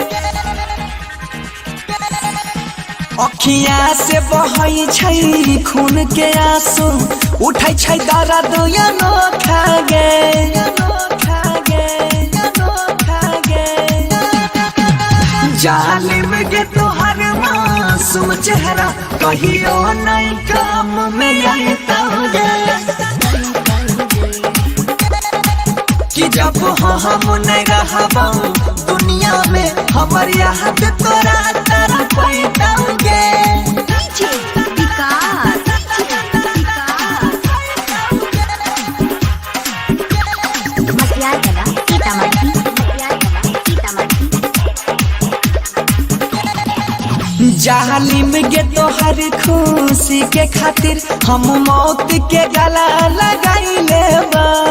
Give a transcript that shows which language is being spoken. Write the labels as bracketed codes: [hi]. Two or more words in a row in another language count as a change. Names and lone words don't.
[anp] अखिया से बहई छै खून के आंसू उठै छै दर्द अनोखा गे जालिम गे तोहर मासूम चेहरा कहियो नहीं काम में आता कि जब हम नहीं रहा दुनिया में हमारे हाथ तोरा तरफ बैठाओगे जालिम गे तोहर खुशी के खातिर हम मौत के गला लगाई लेबा